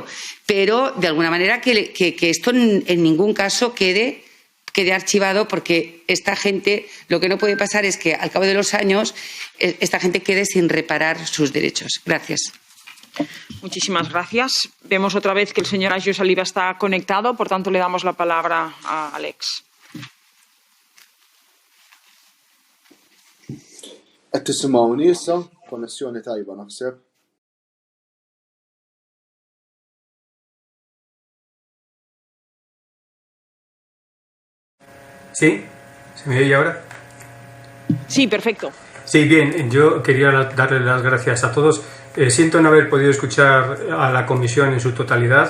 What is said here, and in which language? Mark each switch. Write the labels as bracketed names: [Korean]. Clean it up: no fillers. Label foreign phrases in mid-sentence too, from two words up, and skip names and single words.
[Spanish] Pero, de alguna manera, que esto en ningún caso quede archivado, porque esta gente, lo que no puede pasar es que al cabo de los años esta gente quede sin reparar sus derechos. Gracias. Muchísimas gracias. Vemos otra vez que el señor Agius Saliba está conectado, por tanto le damos la palabra a Alex. [Maltese] Qed tisimgħuni issa? Konnessjoni tajba naħseb. [Spanish] ¿Sí? ¿Se me oye ahora? Sí, perfecto. Sí, bien. Yo quería darle las gracias a todos. Siento no haber podido escuchar a la comisión en su totalidad.